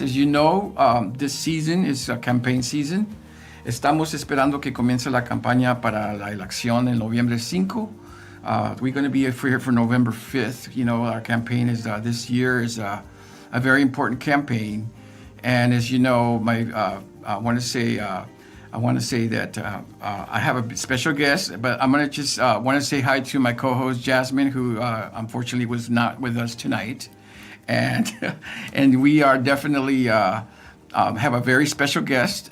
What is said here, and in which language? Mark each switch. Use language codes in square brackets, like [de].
[en] As you know, this season is a campaign season. [es] Estamos esperando que comience la campaña para la elección en noviembre 5. [en] We're going to be here for November 5th. You know, our campaign is this year is a very important campaign. And as you know, I want to say that I have a special guest, but I'm going to just want to say hi to my co-host Jasmine, who unfortunately was not with us tonight, and we are definitely have a very special guest.